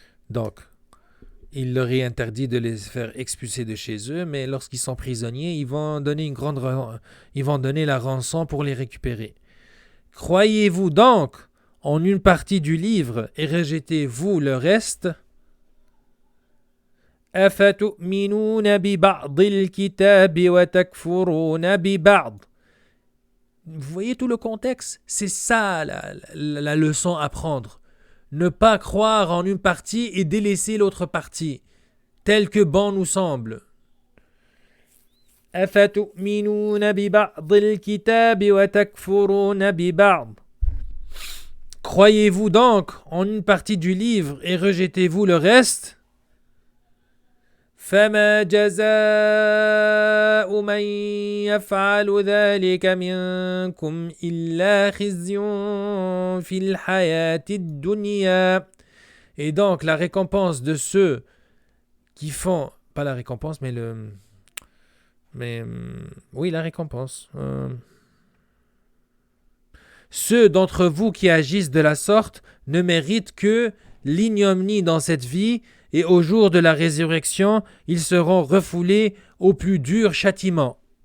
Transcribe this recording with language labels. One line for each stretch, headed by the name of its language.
French: Donc, il leur est interdit de les faire expulser de chez eux, mais lorsqu'ils sont prisonniers, ils vont donner la rançon pour les récupérer. Croyez-vous donc en une partie du livre et rejetez-vous le reste?
Arabic: أفتؤمنون ببعض الكتاب وتكفرون ببعض.
French: Vous voyez tout le contexte? C'est ça la leçon à prendre. Ne pas croire en une partie et délaisser l'autre partie, tel que bon nous semble.
Arabic: أفتؤمنون ببعض الكتاب وتكفرون ببعض.
French: Croyez-vous donc en une partie du livre et rejetez-vous le reste?
Arabic: فما جزاء من يفعل ذلك منكم إلا خزي في الحياة الدنيا.
French: Et donc la récompense de ceux qui font, pas la récompense, oui, la récompense. Ceux d'entre vous qui agissent de la sorte ne méritent que l'ignominie dans cette vie, et au jour de la résurrection, ils seront refoulés au plus dur châtiment.